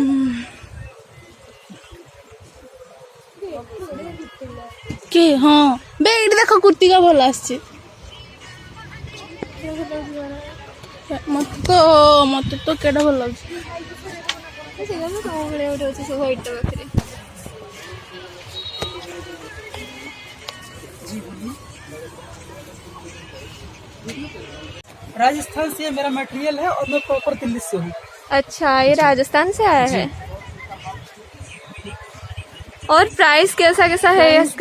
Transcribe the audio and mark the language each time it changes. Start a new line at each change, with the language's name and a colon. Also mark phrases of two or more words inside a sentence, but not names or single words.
Odia: କେ ହଁ ବେ ଏଇଠି ଦେଖ କୁର୍ତ୍ତିକା ଭଲ ଆସିଛି ମତେ ତ କେଟା ଭଲ ଲାଗୁଛି ସେଇଟା ମୁଁ ତମ ଭଳିଆ ଗୋଟେ ଅଛି ସେ ହ୍ୱାଇଟ୍ ପାଖରେ
Hindi: राजस्थान से मेरा मटेरियल है और मैं प्रॉपर दिल्ली से हूँ। अच्छा ये राजस्थान से आया है और प्राइस कैसा कैसा है इसका